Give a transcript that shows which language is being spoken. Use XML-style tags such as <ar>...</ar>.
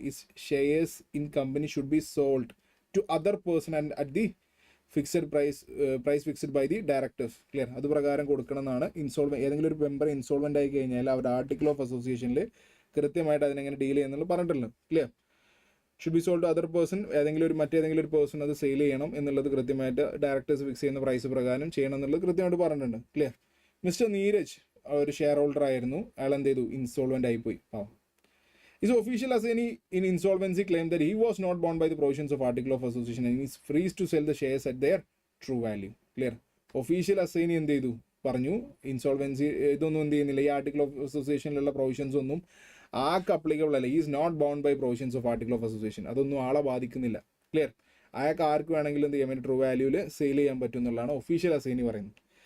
<en>His shares in company should be sold to other person and at the fixed price fixed by the directors.</en> <ml>Clear, അത് പ്രകാരം കൊടുക്കണം എന്നാണ്. ഏതെങ്കിലും ഒരു member insolvent ആയി കഴിഞ്ഞാൽ അവരുടെ ആർട്ടിക്കിൾ ഓഫ് അസോസിയേഷനിൽ കൃത്യമായിട്ട് അതിനെങ്ങനെ ഡീൽ ചെയ്യുന്നുള്ളത് പറഞ്ഞിട്ടുള്ളൂ. Clear,</ml> <en>should be sold to other person,</en> <ml>മറ്റേതെങ്കിലും ഒരു പേഴ്സൺ അത് സെയിൽ ചെയ്യണം എന്നുള്ളത് കൃത്യമായിട്ട് ഡയറക്ടേഴ്സ് ഫിക്സ് ചെയ്യുന്ന പ്രൈസ് പ്രകാരം ചെയ്യണം എന്നുള്ളത് കൃത്യമായിട്ട് പറഞ്ഞിട്ടുണ്ട്. ക്ലിയർ, മിസ്റ്റർ നീരജ് ഒരു ഷെയർ ഹോൾഡർ ആയിരുന്നു, അയാൾ എന്ത് ചെയ്തു, ഇൻസോൾവെന്റ് ആയിപ്പോയി.</ml> <en>His official assignee in insolvency claimed that he was not bound by the provisions of Article of Association and is free to sell the shares at their true value.</en> <ml>Clear, official അസൈനി എന്ത് ചെയ്തു, പറഞ്ഞു insolvency ഇതൊന്നും എന്ത് ചെയ്യുന്നില്ല, ഈ article of അസോസിയേഷനിലുള്ള provisions ഒന്നും ആൾക്ക് applicable അല്ല.</ml> <en>Is not bound by provisions of article of association.</en> <ml>അതൊന്നും ആളെ ബാധിക്കുന്നില്ല. ക്ലിയർ, അയാൾക്ക് ആർക്ക് വേണമെങ്കിലും എന്ത് ചെയ്യാൻ പറ്റും, ട്രൂ വാല്യൂവിൽ സെയിൽ ചെയ്യാൻ പറ്റും എന്നുള്ളതാണ് ഒഫീഷ്യൽ അസൈനി പറയുന്നത്.</ml>